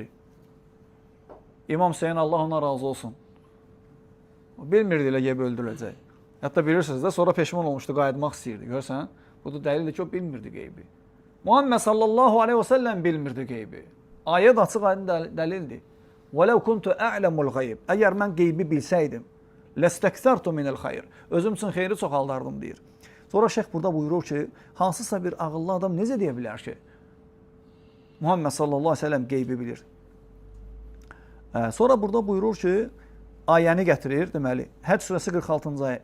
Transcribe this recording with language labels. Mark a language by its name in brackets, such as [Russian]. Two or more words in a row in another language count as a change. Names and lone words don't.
[Azerbaijani] İmam Hüseyin Allah ona razı olsun. Bilmirdi ilə qeybi öldürüləcək. Hətta bilirsiniz də, sonra peşman olmuşdu, qayıtmaq istəyirdi. Görsən, bu da dəlildir ki, o bilmirdi qeybi. Muhammed [Arabic] صلى الله عليه وسلم [Azerbaijani] bilmirdi qeybi. Ayət açıq aydın dəlildir. [Arabic] وَلَوْ كُنْتُ أَعْلَمُ الْغَيْبِ [Azerbaijani] Əgər mən qeybi bilsəydim, [Arabic] لَسْتَكْسَرْتُ مِنَ الْخَيْرِ [Azerbaijani] Özüm üçün xeyri çoxaldardım deyir. Sonra şeyx burada buyurur ki, hansısa bir ağıllı adam necə deyə bilər ki, Muhammed [Arabic] صلى الله عليه وسلم [Azerbaijani] qeybi bilir. Sonra burada buyurur ki, ayəni gətirir, deməli, Həcc surəsi 46-cı ayə.